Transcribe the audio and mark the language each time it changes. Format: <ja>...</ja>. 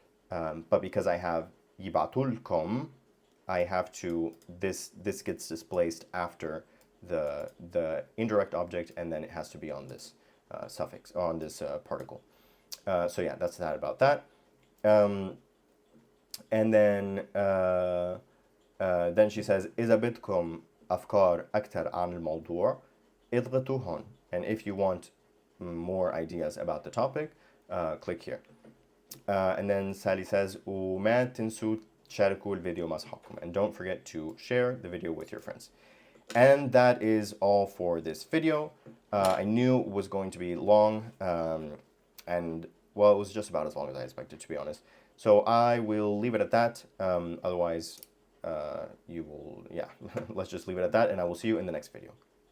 <en>But because I have yibatulkom, I have to, this gets displaced after the indirect object, and then it has to be on this suffix, on this particle. So yeah, that's that about that. And then she says,</en> <ar>إذا بدكم أفكار أكتر عن الموضوع اضغطوا هون.</ar> <en>And if you want more ideas about the topic, click here. And then Sally says</en> <ar>وما تنسوا تشاركوا الفيديو مع أصحابكم.</ar> <en>And don't forget to share the video with your friends. And that is all for this video. I knew it was going to be long, and well, it was just about as long as I expected, to be honest. So I will leave it at that. Otherwise, you will, yeah, let's just leave it at that, and I will see you in the next video.</en>